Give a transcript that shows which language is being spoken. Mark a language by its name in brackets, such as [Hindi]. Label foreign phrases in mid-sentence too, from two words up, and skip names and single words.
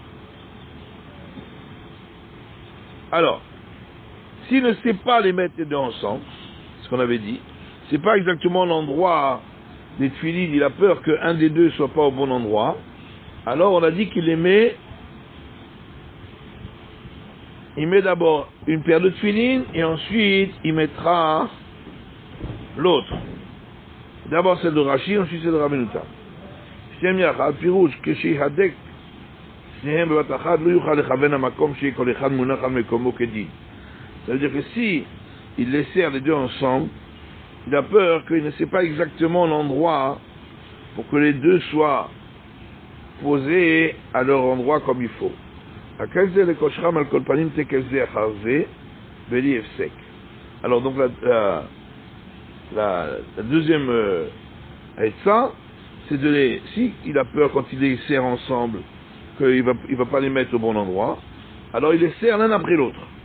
[French] Alors, s'il ne sait pas les mettre les deux ensemble, ce qu'on avait dit, c'est pas exactement l'endroit des tefilines, il a peur qu'un des deux soit pas au bon endroit, alors on a dit qu'il les met il met d'abord une paire de tefilin et ensuite il mettra l'autre. D'abord celle de Rashi, ensuite celle de Rabbeinu Tam. [Hebrew] שניהם יחד, פירוש, כשיהדק שניהם בבת אחת, לא יוכל לכוון המקום שיהיה כל אחד מונח על מקומו כדין. [French] Ça veut dire que si il les sert les deux ensemble, il a peur qu'il ne sait pas exactement l'endroit pour que les deux soient posés à leur endroit comme il faut. Alors donc la deuxième ça, c'est de les, si il a peur quand il les serre ensemble qu'il va pas les mettre au bon endroit, alors il les serre l'un après l'autre.